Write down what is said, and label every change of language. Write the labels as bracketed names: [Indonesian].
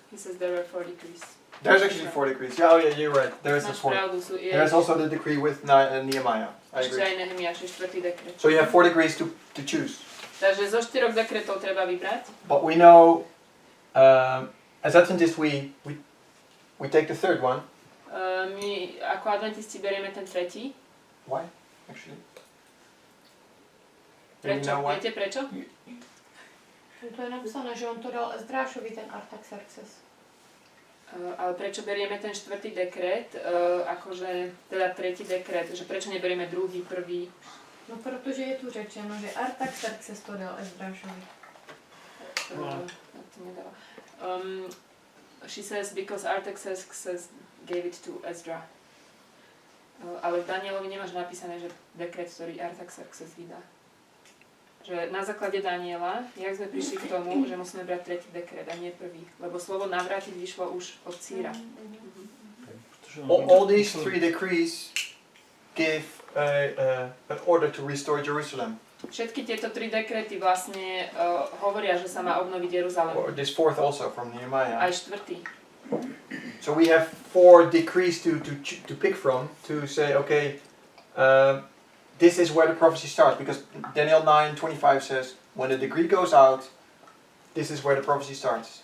[English] He says there were 4 decrees. There's actually 4 decrees. Yeah, oh yeah, you're right. There's the 4. There's also the decree with Nehemiah. I [Slovak] Ešte [English] agree. [Slovak] aj Nehemiáš je 4. dekret. [English] So you have 4 decrees to choose. [Slovak] Takže zo 4 dekretov treba vybrať. [English] But we know, as Adventists, we take the third one. [Slovak] My ako adventisti berieme ten 3. [English] Why? Actually. [Slovak] Prečo? Viete prečo? To je napsané, že on to dal Ezdrášovi, ten Artaxerxes. Ale prečo berieme ten 4. dekret, akože, teda 3. dekret, že prečo neberieme 2., 1. [Czech] No protože je tu řečeno, že Artaxerxes to dal Ezdrášovi. [Slovak] To nedáva. [English] She says because Artaxerxes gave it to Ezra. [Slovak] Ale v Danielovi nemáš napísané, že dekret, ktorý Artaxerxes vydá. Že na základe Daniela, jak sme prišli k tomu, že musíme brať tretí dekret a nie prvý. Lebo slovo navrátiť vyšlo už od Círa. [English] All these three decrees give an order to restore Jerusalem. [Slovak] Všetky tieto tri dekrety vlastne hovoria, že sa má obnoviť Jeruzalém. [English] Or this fourth also from Nehemiah. [Slovak] Aj štvrtý. [English] So we have 4 decrees to pick from to say, okay, this is where the prophecy starts, because Daniel 9:25 says, when the decree goes out, this is where the prophecy starts.